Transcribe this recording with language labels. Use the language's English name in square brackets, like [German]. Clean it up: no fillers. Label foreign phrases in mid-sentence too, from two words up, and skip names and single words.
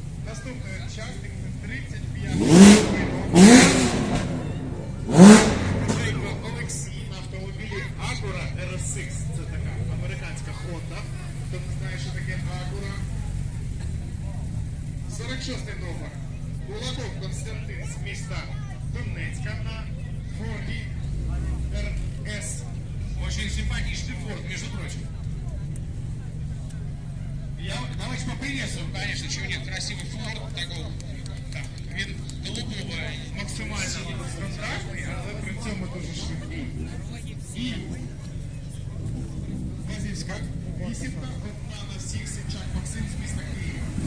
[Ukrainian] Наступний учасник – 35 Олексій на автомобілі Acura RS6. Це така американська Honda. Хто не знає, що таке Acura. 46-й номер. Кулаков Константин з міста Донецька на Форді RS. [Russian] Очень симпатичный Форд, между прочим. Давайте поприветствуем, конечно, чего нет, красивый Форд, такого, так, голубого. [Ukrainian] Максимально контрактний, але при цьому дуже швидкий. І Базівська вісімка, одна на всіх, Сенчак Максим з міста Києва.